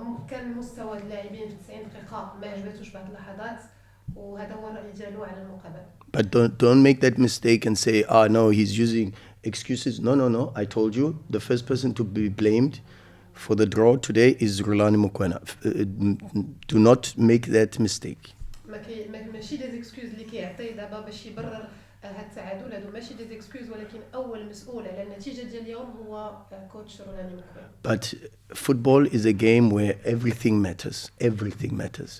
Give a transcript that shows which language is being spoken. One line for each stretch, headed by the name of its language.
Arabic: كان مستوى اللاعبين في 90 دقيقه ما عجبتوش بعض اللحظات، وهذا هو الراي ديالو على المقابله.
English: But don't make that mistake and say, no, he's using excuses. No. I told you the first person to be blamed for the draw today is Rulani Mokwena. Do not make that mistake.
Arabic: ماشي
French: دي زيكسكوز
Arabic: اللي كيعطي دابا باش يبرر هاد التعادل، هادو ماشي دي زيكسكوز، ولكن اول مسؤول على النتيجه ديال اليوم هو كوتش رولاني مكوين.
English: But football is a game where everything matters. Everything matters.